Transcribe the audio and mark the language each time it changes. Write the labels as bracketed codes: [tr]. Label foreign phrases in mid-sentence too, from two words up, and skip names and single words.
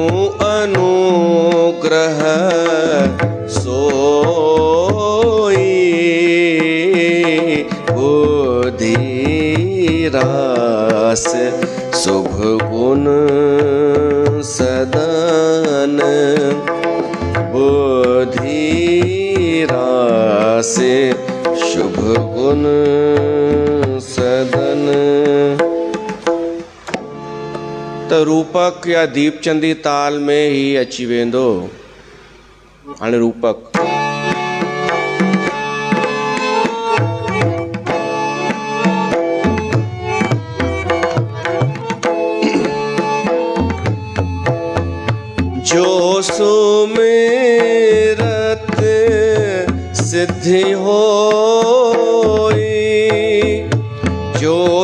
[awa] अनुग्रह सोई बुद्धि रास शुभ गुण सदन, बुद्धि रास शुभ गुण सदन। [sd] त रूपक या दीपचंदी ताल में ही अची वेंदो। हाणे रूपक, [awa] जो सुमिरत सिद्धि होई, [sd] जो